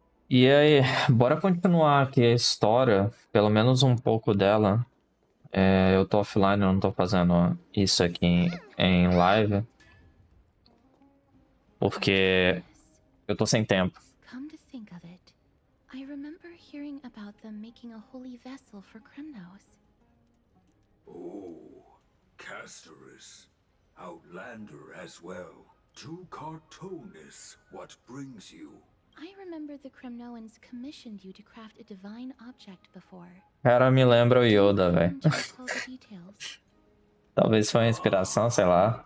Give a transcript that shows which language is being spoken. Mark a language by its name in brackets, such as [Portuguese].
[Portuguese] E aí, bora continuar aqui a história, pelo menos um pouco dela. Eu tô offline, eu não tô fazendo isso aqui em live, porque eu tô sem tempo. [English] Come to think of it, I remember hearing about them making a holy vessel for Kremnos. Oh, Casterus. Outlander as well. To Cartonis, what brings you? I remember the Kremnoans commissioned you to craft a divine object before. [Portuguese] Cara, me lembra o Yoda, velho. [English] Mind to recall the details? [Portuguese] Talvez foi uma inspiração, sei lá,